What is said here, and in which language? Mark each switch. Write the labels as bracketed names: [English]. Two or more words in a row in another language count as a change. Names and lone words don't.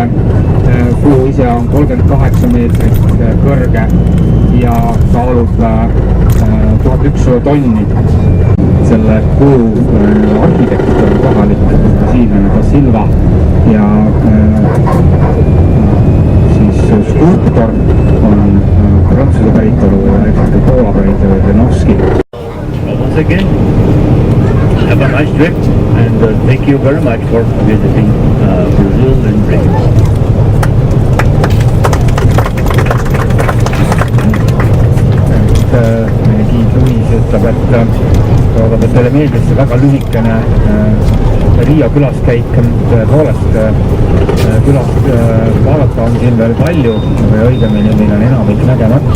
[Estonian] Kuju ise on 38 meetrit kõrge ja kaalub 1100 tonni. Selle kuju arhitekt on kohalik brasiillane Da Silva ja siis skulptor on Prantsuse päritolu ja ekstra Poola päritolu Lenowski. [English] Once again, have a nice trip and thank you very much for visiting Brazil and Brazil. [Estonian] Meie giidluis ütleb, et loodab, et teile meeldis see väga lühikene Riia külaskäik. Tõepoolest külast vaadata on siin veel palju või õigemini meil on enamik nägemata.